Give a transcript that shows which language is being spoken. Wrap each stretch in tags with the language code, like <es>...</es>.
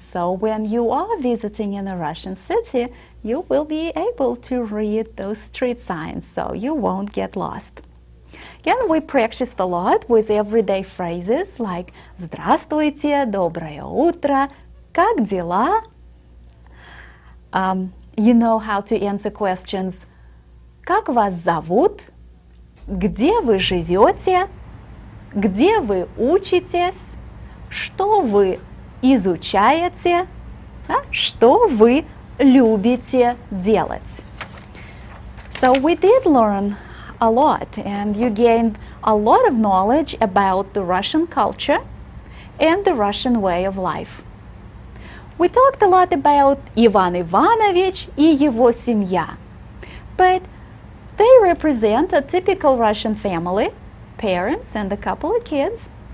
<en>So when you are visiting in a Russian city, you will be able to read those street signs, so you won't get lost. Again, we practiced a lot with everyday phrases like</en> <ru>«Здравствуйте», «Доброе утро», «Как дела?».</ru> <en>You know how to answer questions</en> <ru>«Как вас зовут?», «Где вы живете?», «Где вы учитесь?», «Что вы изучаете?», «Что вы любите делать?».</ru> <en>So we did learn a lot, and you gained a lot of knowledge about the Russian culture and the Russian way of life. We talked a lot about Ivan Ivanovich</en> <ru>и его семья,</ru> <en>but they represent a typical Russian family, parents and a couple of kids.</en>